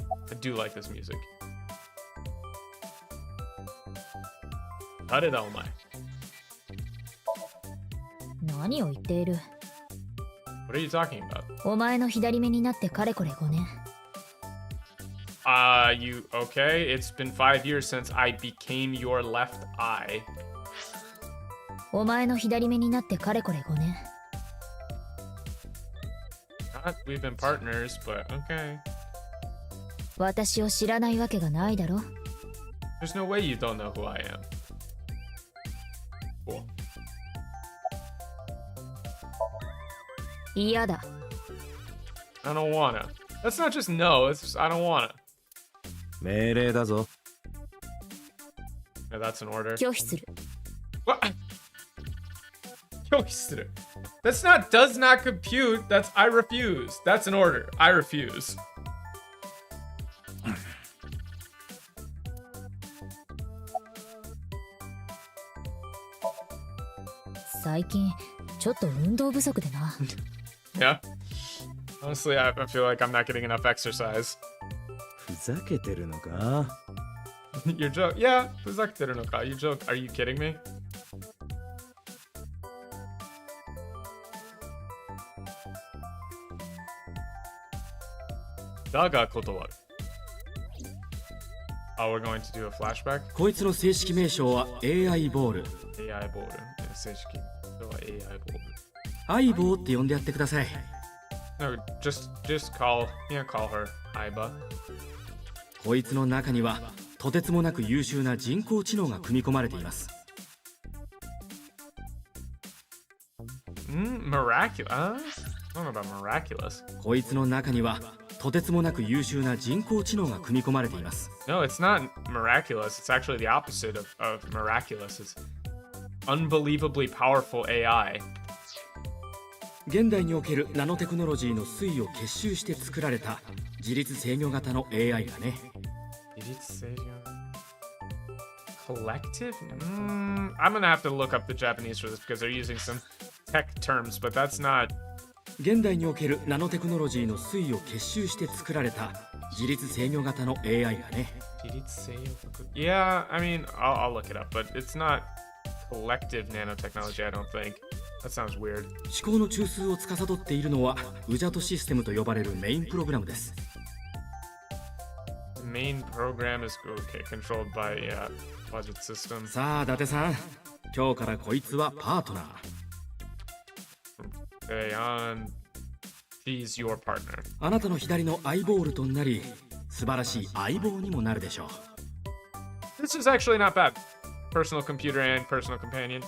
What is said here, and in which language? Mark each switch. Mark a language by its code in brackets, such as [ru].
[en] I do like this music. [ja] 誰だお前? 何を言っている? [en] What are you talking about? [ja] お前の左目になってかれこれ5年。 [en] You okay? It's been 5 years since I became your left eye. [ja] お前の左目になってかれこれ5年。 [en] Not we've been partners, but okay. [ja] 私を知らないわけがないだろ。 [en] There's no way you don't know who I am. Cool. [ja] 嫌だ。 [en] I don't wanna. That's not just no, it's just I don't wanna. [ja] 命令だぞ。 [en] Yeah, that's an order. [ja] 拒否する。 [en] What? That's not does not compute. That's I refuse. That's an order. I refuse. [ja] 最近ちょっと運動不足でな。 [en] Yeah. Honestly, I feel like I'm not getting enough exercise. [ja] ふざけてるのか? [en] Your joke? Yeah, [ja] ふざけてるのか? [en] You joke? Are you kidding me? [ja] Daga kotowaru. [en] Oh, we're going to do a flashback? [ja] こいつの正式名称は AI ボール。 AI ボール。正式。それは AI ボール。相棒って呼んでやってください。 [en] No, just call her Aiba. [ja] こいつの中にはとてつもなく優秀な人工知能が組み込まれています。 [en] Miraculous? I don't know about miraculous. [ja] こいつの中にはとてつもなく優秀な人工知能が組み込まれています。 [en] No, it's not miraculous. It's actually the opposite of miraculous. It's unbelievably powerful AI. [ja] 現代におけるナノテクノロジーの推移を結集して作られた自律制御型の AI がね。 [en] 自律制御 Collective? I'm gonna have to look up the Japanese for this because they're using some tech terms, but that's not. [ja] 現代におけるナノテクノロジーの推移を結集して作られた自律制御型の AI がね。 [en] Yeah, I mean, I'll look it up, but it's not collective nanotechnology, I don't think. That sounds weird. [ja] 思考の中枢を司っているのはウジャトシステムと呼ばれるメインプログラムです。 [en] The main program is controlled by budget system. [ja] さあ伊達さん、今日からこいつはパートナー。 [en] On, she's your partner. [ja] あなたの左のアイボールとなり、素晴らしい相棒にもなるでしょう。 [en] This is actually not bad. Personal computer and personal companion.